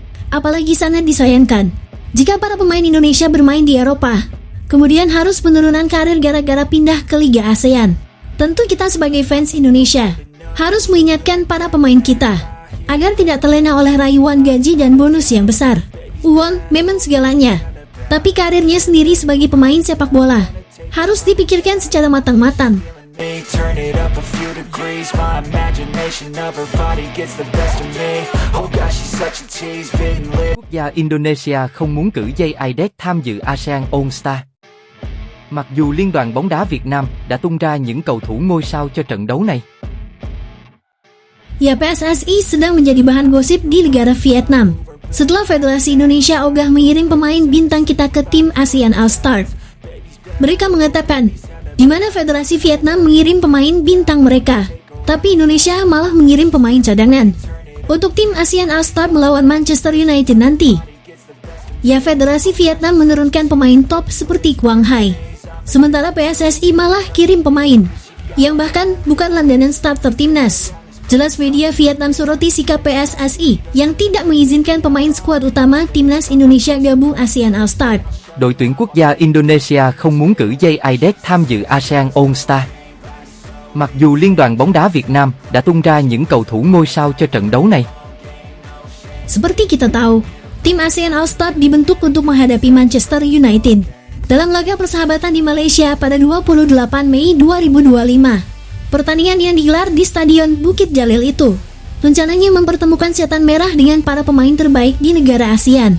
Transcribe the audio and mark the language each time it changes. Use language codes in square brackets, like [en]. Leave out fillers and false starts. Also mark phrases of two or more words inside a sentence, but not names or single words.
[id] Apalagi sangat disayangkan jika para pemain Indonesia bermain di Eropa, Kemudian harus penurunan karir gara-gara pindah ke Liga ASEAN. Tentu kita sebagai fans Indonesia harus mengingatkan para pemain kita agar tidak terlena oleh rayuan gaji dan bonus yang besar. Uang memang segalanya, tapi karirnya sendiri sebagai pemain sepak bola harus dipikirkan secara matang-matang. [en] Turn it up a few degrees. My imagination of her body gets the best of me. Oh gosh, she's such a tease. Bitten lip. [vi] Quốc gia Indonesia không muốn cử Jay Aidek tham dự ASEAN All Star. Mặc dù Liên đoàn bóng đá Việt Nam đã tung ra những cầu thủ ngôi sao cho trận đấu này. [id] Ya, PSSI sedang menjadi bahan gosip di negara Vietnam setelah Federasi Indonesia ogah mengirim pemain bintang kita ke tim ASEAN All-Star. Mereka mengatakan, di mana Federasi Vietnam mengirim pemain bintang mereka, tapi Indonesia malah mengirim pemain cadangan untuk tim ASEAN All-Star melawan Manchester United nanti. Ya, Federasi Vietnam menurunkan pemain top seperti Quang Hai, sementara PSSI malah kirim pemain yang bahkan bukan langganan starter timnas. Jelas media Vietnam soroti sikap PSSI yang tidak mengizinkan pemain skuad utama timnas Indonesia gabung ASEAN All-Star. [vi] Đội tuyển quốc gia Indonesia không muốn cử Jay Aidek tham dự ASEAN All Star. Mặc dù Liên đoàn bóng đá Việt Nam đã tung ra những cầu thủ ngôi sao cho trận đấu này. [id] Seperti kita tahu, tim ASEAN All-Star dibentuk untuk menghadapi Manchester United dalam laga persahabatan di Malaysia pada 28 Mei 2025. Pertandingan yang digelar di Stadion Bukit Jalil itu rencananya mempertemukan Setan Merah dengan para pemain terbaik di negara ASEAN.